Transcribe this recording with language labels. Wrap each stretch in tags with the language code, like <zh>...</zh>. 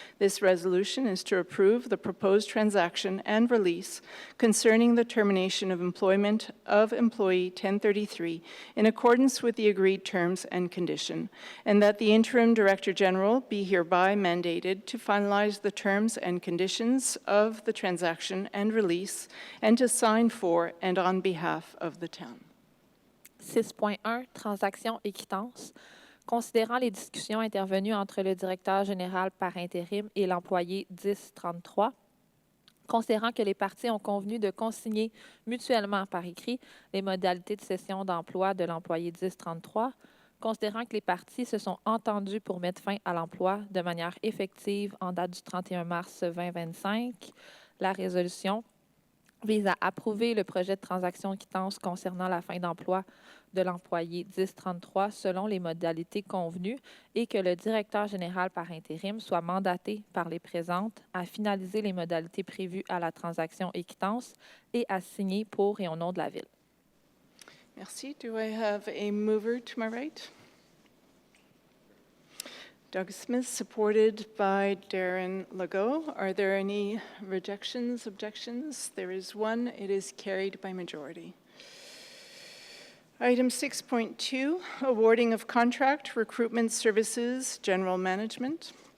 <en>This resolution is to approve the proposed transaction and release concerning the termination of employment of employee 1033 in accordance with the agreed terms and condition, and that the Interim Director General be hereby mandated to finalize the terms and conditions of the transaction and release and to sign for and on behalf of the town.</en> <fr>6.1, Transactions et quittances. Considérant les discussions intervenues entre le directeur général par intérim et l'employé 1033, considérant que les parties ont convenu de consigner mutuellement par écrit les modalités de cession d'emploi de l'employé 1033, considérant que les parties se sont entendues pour mettre fin à l'emploi de manière effective en date du 31 mars 2025, la résolution vise à approuver le projet de transaction quittance concernant la fin d'emploi de l'employé 1033 selon les modalités convenues et que le directeur général par intérim soit mandaté par les présentes à finaliser les modalités prévues à la transaction et quittance et à signer pour et au nom de la Ville. Merci.</fr> <en>Do I have a mover to my right? Doug Smith, supported by Darren Legault. Are there any rejections, objections? There is one. It is carried by majority. Item 6.2, awarding of contract, recruitment services, general management.</en>